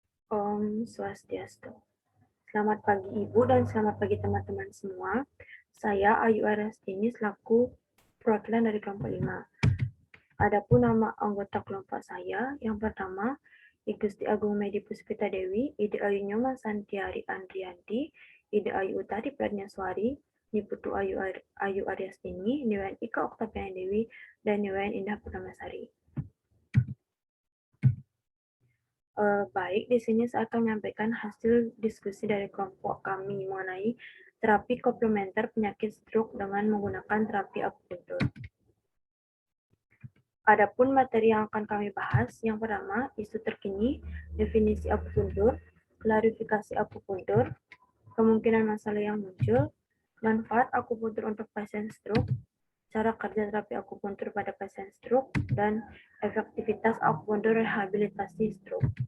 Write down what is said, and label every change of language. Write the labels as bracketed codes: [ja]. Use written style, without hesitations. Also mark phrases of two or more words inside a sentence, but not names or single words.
[id] Om Swastiastu. Selamat pagi Ibu dan selamat pagi teman-teman semua. Saya Ayu Arastini selaku perwakilan dari kelompok 5. Adapun nama anggota kelompok saya, yang pertama, I Gusti Agung Medi Puspita Dewi, Ide Ayu Nyoman Santiari Andrianti, Ide Ayu Utari Pradnyaswari, Niputu Ayu Aryastini, Niwayan Ika Oktaviani Dewi, dan Niwayan Indah Purnamasari. Baik, di sini saya akan menyampaikan hasil diskusi dari kelompok kami mengenai terapi komplementer penyakit stroke dengan menggunakan terapi akupuntur. Adapun materi yang akan kami bahas, yang pertama, isu terkini, definisi akupuntur, klarifikasi akupuntur, kemungkinan masalah yang muncul, manfaat akupuntur untuk pasien stroke, cara kerja terapi akupuntur pada pasien stroke, dan efektivitas akupuntur rehabilitasi stroke.